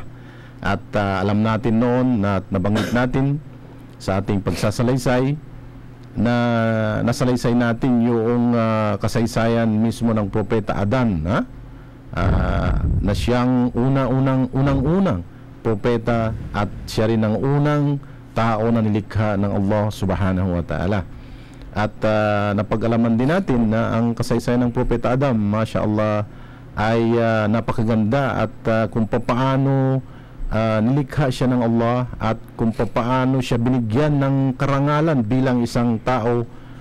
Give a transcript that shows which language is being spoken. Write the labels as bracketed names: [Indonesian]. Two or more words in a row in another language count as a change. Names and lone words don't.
[Filipino] At alam natin noon na nabanggit natin sa ating pagsasalaysay na nasalaysay natin yung kasaysayan mismo ng propeta Adan, na siyang unang-unang propeta at siya rin ang unang tao na nilikha ng Allah [Arabic] سبحانه وتعالى. [Filipino] At napag-alaman din natin na ang kasaysayan ng propeta Adam, [Arabic] ما شاء الله, [Filipino] ay napakaganda, at kung paano nilikha siya ng Allah at kung paano siya binigyan ng karangalan bilang isang tao,